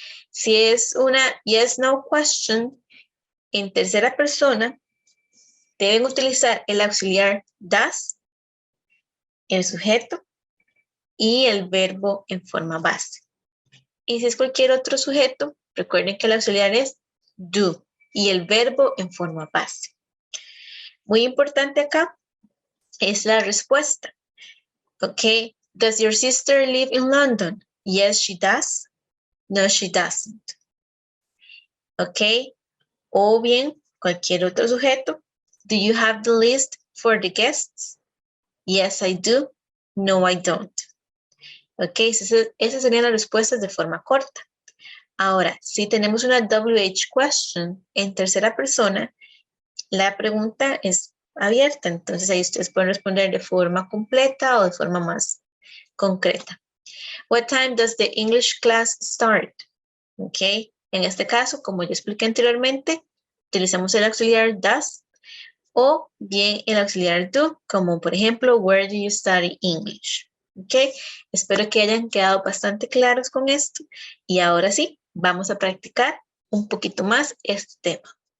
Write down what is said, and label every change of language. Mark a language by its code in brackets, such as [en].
[es] Si es una yes, no question en tercera persona, deben utilizar el auxiliar does, el sujeto y el verbo en forma base. Y si es cualquier otro sujeto, recuerden que el auxiliar es do y el verbo en forma base. Muy importante acá es la respuesta. [en] Ok, does your sister live in London? Yes, she does. No, she doesn't. [es] Ok, o bien cualquier otro sujeto. [en] Do you have the list for the guests? Yes, I do. No, I don't. [es] Ok, esas serían las respuestas de forma corta. Ahora, si tenemos una WH question en tercera persona, la pregunta es abierta, entonces ahí ustedes pueden responder de forma completa o de forma más concreta. [en] What time does the English class start? [es] Ok, en este caso, como yo expliqué anteriormente, utilizamos el auxiliar does o bien el auxiliar do, como por ejemplo, [en] where do you study English? [es] Ok, espero que hayan quedado bastante claros con esto y ahora sí, vamos a practicar un poquito más este tema.